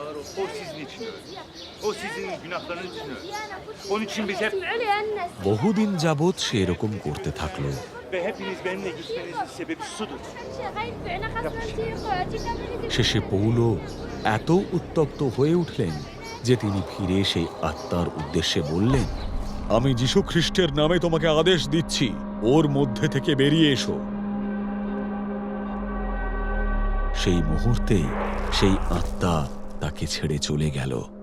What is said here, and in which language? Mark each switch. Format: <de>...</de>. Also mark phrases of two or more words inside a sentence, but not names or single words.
<tr>O sizin için öldü. O sizin günahlarınız için öldü. Onun için biz hep</tr> <bn>বহুদিন যাবৎ সে এরকম করতে থাকলো।</bn> <tr>ve hepiniz benimle gitmenizin sebebi sudur.</tr> <bn>শেষে পৌলো এত উত্তপ্ত হয়ে উঠলেন যে তিনি ফিরে সেই আত্মার উদ্দেশ্যে বললেন, আমি যীশু খ্রিস্টের নামে তোমাকে আদেশ দিচ্ছি, ওর মধ্যে থেকে বেরিয়ে এসো। সেই মুহূর্তে সেই আত্মা তাকে ছেড়ে চলে গেল।</bn>